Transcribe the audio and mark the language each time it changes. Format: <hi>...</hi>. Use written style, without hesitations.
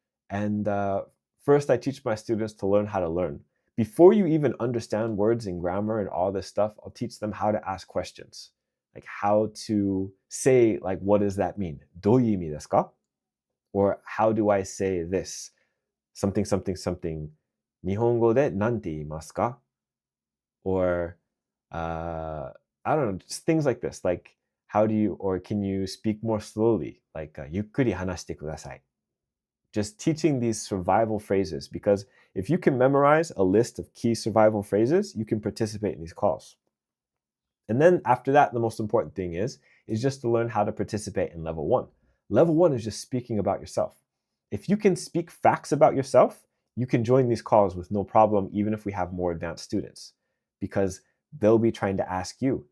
<en>And first, I teach my students to learn how to learn. Before you even understand words and grammar and all this stuff, I'll teach them how to ask questions, like how to say, like, what does that mean?</en> <ja>どういう意味ですか?</ja> <en>Or how do I say this? Something, something, something.</en> <ja>日本語でなんて言いますか?</ja> <en>Or I don't know, just things like this. Like, how do you, or can you speak more slowly? Like,</en> <ja>ゆっくり話してください.</ja> <en>Just teaching these survival phrases, because if you can memorize a list of key survival phrases, you can participate in these calls. And then after that, the most important thing is just to learn how to participate in level 1. Level 1 is just speaking about yourself. If you can speak facts about yourself, you can join these calls with no problem, even if we have more advanced students, because they'll be trying to ask you.</en>